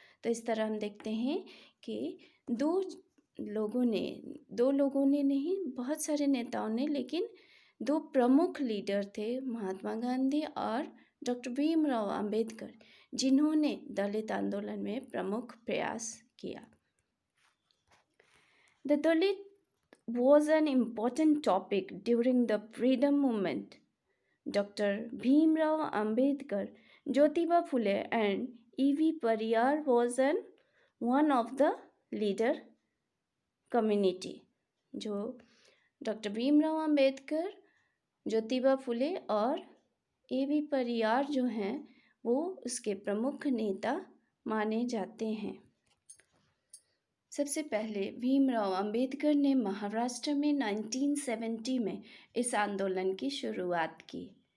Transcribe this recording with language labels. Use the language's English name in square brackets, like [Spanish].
[Hindi] तो इस तरह हम देखते हैं कि दो लोगों ने नहीं, बहुत सारे नेताओं ने, लेकिन 2 प्रमुख लीडर थे महात्मा गांधी और डॉक्टर भीमराव अंबेडकर, जिन्होंने दलित आंदोलन में प्रमुख प्रयास किया. [English] The Dalit was an important topic during the freedom movement. Dr. Bhimrao Ambedkar, Jyotiba Phule and E.V. Pariyar was one of the leader community. [Hindi] जो डॉक्टर भीमराव अंबेडकर, ज्योतिबा फुले और ए.वी. परियार जो हैं वो उसके प्रमुख नेता माने जाते हैं. सबसे पहले भीमराव अंबेडकर ने महाराष्ट्र में 1970 में इस आंदोलन की शुरुआत की.